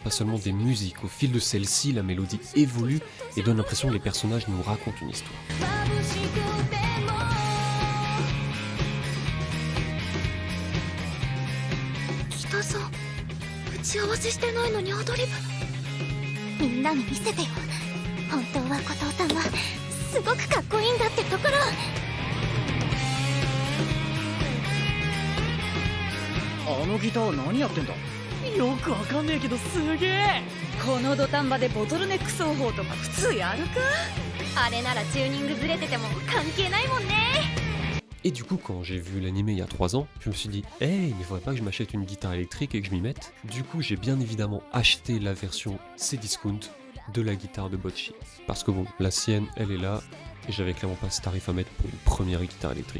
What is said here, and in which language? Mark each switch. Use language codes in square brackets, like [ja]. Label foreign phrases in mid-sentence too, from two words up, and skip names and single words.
[fr] pas seulement des musiques, au fil de celles-ci, la mélodie évolue et donne l'impression que les personnages nous racontent une histoire. [ja] 北さん、打ち合わせしてないのにアドリブ。みんなに見せてよ。本当は後藤さんはすごくかっこいいんだってところ。あのギター何やってんだ。よくわかんねえけどすげえ。この土壇場でボトルネック奏法とか普通やるか。あれならチューニングずれてても関係ないもんね。 [fr] Et du coup, quand j'ai vu l'anime il y a 3 ans, je me suis dit « Hey, il ne faudrait pas que je m'achète une guitare électrique et que je m'y mette ». Du coup, j'ai bien évidemment acheté la version Cdiscount de la guitare de Bocce. Parce que bon, la sienne, elle est là, et j'avais clairement pas ce tarif à mettre pour une première guitare électrique.